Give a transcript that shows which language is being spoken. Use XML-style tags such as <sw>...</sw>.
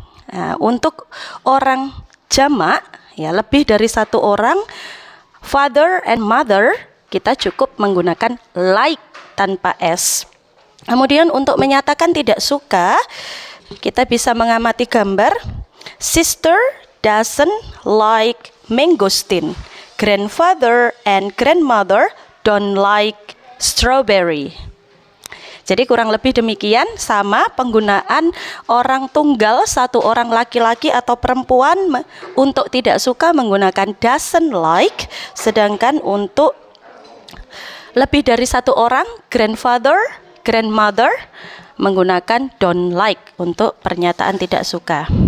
<id>Nah, untuk orang jamak, ya lebih dari satu orang,</id> <en>father and mother,</en> <id>kita cukup menggunakan like tanpa s. Kemudian untuk menyatakan tidak suka, kita bisa mengamati gambar.</id> <en>Sister doesn't like mangosteen. Grandfather and grandmother don't like strawberry.</en> <id>Jadi kurang lebih demikian, sama penggunaan orang tunggal, satu orang laki-laki atau perempuan. Untuk tidak suka menggunakan doesn't like, sedangkan untuk lebih dari satu orang, grandfather, grandmother, menggunakan don't like untuk pernyataan tidak suka.</id>